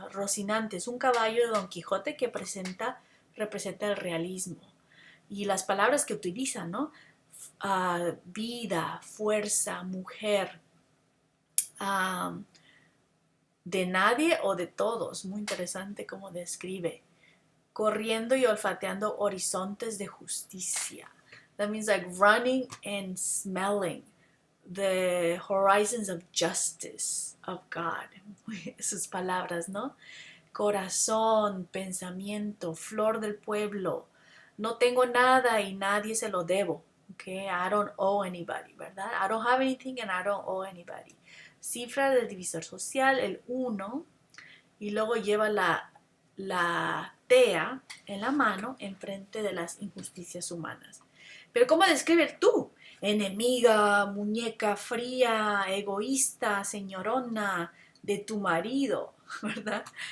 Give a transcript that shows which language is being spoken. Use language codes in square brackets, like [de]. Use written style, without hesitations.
[es] Rocinante es un caballo de Don Quijote que representa el realismo. Y las palabras que utilizan, ¿no? Vida, fuerza, mujer, de nadie o de todos. Muy interesante cómo describe. Corriendo y olfateando horizontes de justicia. [en] That means like running and smelling the horizons of justice of God. [es] Sus palabras, ¿no? Corazón, pensamiento, flor del pueblo. No tengo nada y nadie se lo debo. [en] Okay? I don't owe anybody, ¿verdad? I don't have anything and I don't owe anybody. [es] Cifra del divisor social, el 1, y luego lleva la tea en la mano enfrente de las injusticias humanas. Pero ¿cómo describe el tú? Enemiga, muñeca fría, egoísta, señorona de tu marido, ¿verdad?